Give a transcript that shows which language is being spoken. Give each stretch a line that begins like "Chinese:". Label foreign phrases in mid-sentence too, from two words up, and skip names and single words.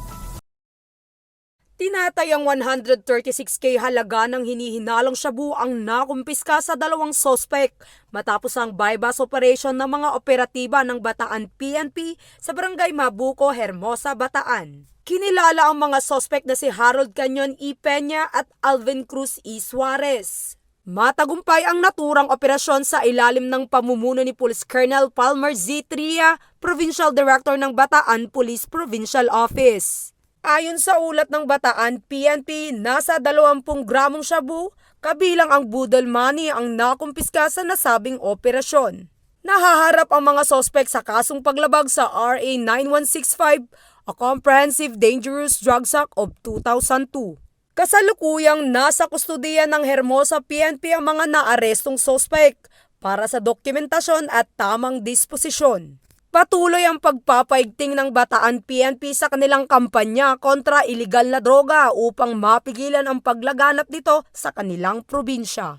Filipino: Tinatayang 136K halaga ng hinihinalang shabu ang nakumpiska sa dalawang sospek matapos ang
English: bypass operation
Filipino: ng mga operatiba ng Bataan PNP sa Barangay Mabuco, Hermosa, Bataan. Kinilala ang mga sospek na si Harold Canyon E. Peña at Alvin Cruz E. Suarez. Matagumpay ang naturang operasyon sa ilalim ng pamumuno ni Police Colonel Palmer Z. Tria, Provincial Director ng Bataan Police Provincial Office. Ayon sa ulat ng Bataan PNP, nasa 20 gramong shabu, kabilang ang budol money ang nakumpiska sa nasabing operasyon. Nahaharap ang mga sospek sa kasong paglabag sa RA 9165, a Comprehensive Dangerous Drugs Act of 2002. Kasalukuyang nasa kustudiya ng Hermosa PNP ang mga naarestong sospek para sa dokumentasyon at tamang disposisyon. Patuloy ang pagpapaigting ng Bataan PNP sa kanilang kampanya kontra iligal na droga upang mapigilan ang paglaganap nito sa kanilang probinsya.